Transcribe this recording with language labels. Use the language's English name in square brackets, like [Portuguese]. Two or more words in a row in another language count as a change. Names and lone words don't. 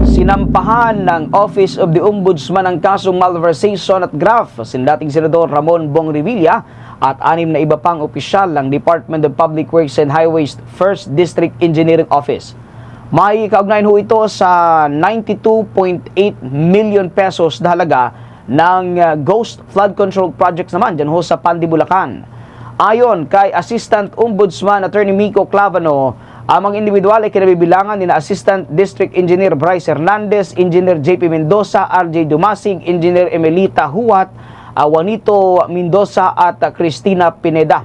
[Filipino] Sinampahan ng Office of the Ombudsman ang kasong malversation at graft sin dating Senador Ramon Bong Revilla at 6 na iba pang opisyal ng Department of Public Works and Highways 1st District Engineering Office. May kaugnayan ho ito sa 92.8 [English] million pesos [Filipino] na halaga ng [English] Ghost Flood Control Projects [Filipino] naman dyan ho sa Pandi, Bulacan. Ayon kay Assistant Ombudsman Attorney Mico Clavano, ang mga individual ay kinabibilangan ni Assistant District Engineer Bryce Hernandez, Engineer JP Mendoza, RJ Dumasig, Engineer Emelita Huat, Juanito Mendoza at Cristina Pineda.